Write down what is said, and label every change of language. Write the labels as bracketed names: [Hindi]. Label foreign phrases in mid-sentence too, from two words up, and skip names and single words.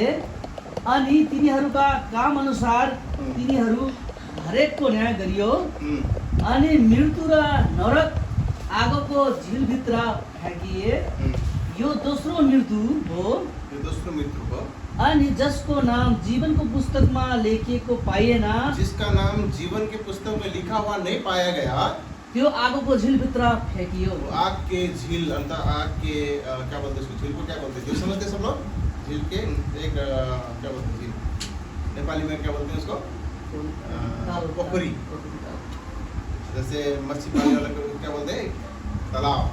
[Nepali] अनि तिनीहरूका काम अनुसार तिनीहरू हरेकको न्याय गरियो। अनि मृत्यु र नरक आगोको झिलभित्र फ्याँकिए। यो दोस्रो मृत्यु हो। अनि जसको नाम जीवनको पुस्तकमा लेखिएको पाइएन, [Hindi] जिसका नाम जीवन के पुस्तक में लिखा हुआ नहीं पाया गया, [Nepali] त्यो आगोको झिलभित्र फ्याँकियो। [Hindi] आग के झील, आग के क्या बोलते हैं, झील को क्या बोलते हैं, झील समझते सब लोग? झील के एक क्या बोलते हैं, झील नेपाली में क्या बोलते हैं उसको? पोखरी। जैसे मच्छी पालने वाला को क्या बोलते हैं? तालाब।